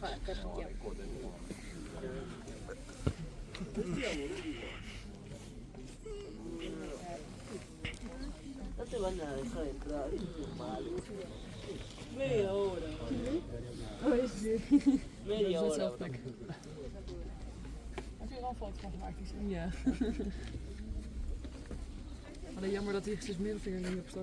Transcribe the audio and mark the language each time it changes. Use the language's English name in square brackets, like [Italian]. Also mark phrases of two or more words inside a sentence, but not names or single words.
[Spanish] No te van a dejar entrar, es normal. Media hora. Media hora. [Dutch] Heb je er al een foto van gemaakt? Ja. Alleen jammer dat hij zijn middelvinger niet opstak.